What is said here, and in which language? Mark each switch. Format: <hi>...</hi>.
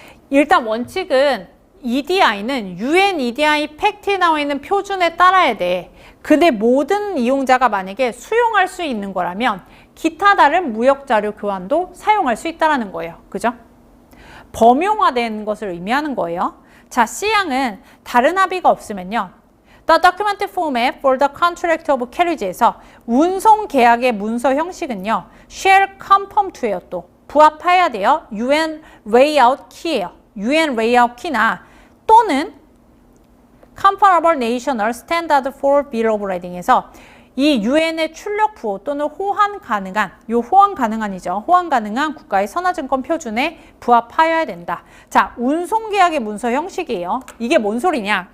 <ko>일단 원칙은 EDI는 UN EDI 팩트에 나와 있는 표준에 따라야 돼. 근데 모든 이용자가 만약에 수용할 수 있는 거라면 기타 다른 무역 자료 교환도 사용할 수 있다는 거예요. 그죠? 범용화된 것을 의미하는 거예요. 자, C양은 다른 합의가 없으면요.</ko> <en>The document format for the contract of carriage에서</en> <ko>운송 계약의 문서 형식은요.</ko> <en>shall conform to예요.</en> <ko>또 부합해야 돼요.</ko> <en>UN layout key예요. UN layout key</en> <ko>나 또는</ko> <en>comparable national standard for bill of lading</en> <ko>에서 이 UN의 출력 부호 또는 호환 가능한, 요 호환 가능한이죠. 호환 가능한 국가의 선화증권 표준에 부합하여야 된다. 자, 운송계약의 문서 형식이에요. 이게 뭔 소리냐?</ko>